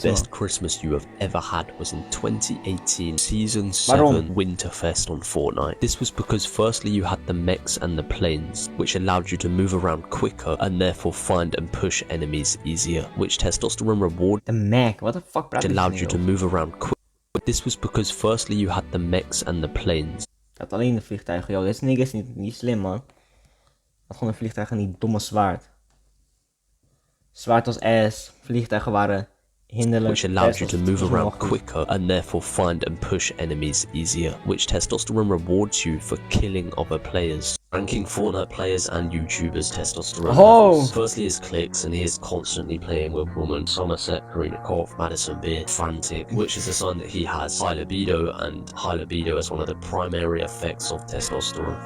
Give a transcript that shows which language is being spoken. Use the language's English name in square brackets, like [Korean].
[English] The best Christmas you have ever had was in 2018 Season 7 Winterfest on Fortnite. This was because firstly you had the mechs and the planes, which allowed you to move around quicker and therefore find and push enemies easier, which testosterone reward the mech, what the fuck which allowed you to move around quicker. This was because firstly you had the mechs and the planes. [Dutch] Dat alleen de vliegtuigen, joh. Dit nigga is niet slim, man. Dat gewoon een vliegtuig en die domme zwaard. Zwaard als ass, vliegtuigen waren hinderlijk. [English] Which allowed you to move around quicker and therefore find and push enemies easier. Which testosterone rewards you for killing other players. Ranking Fortnite players and YouTubers' testosterone Oh. levels. Firstly is Clicks, and he is constantly playing with women. Somerset, Karinakov, Madison Beer, Frantic, which is a sign that he has high libido, and high libido is one of the primary effects of testosterone.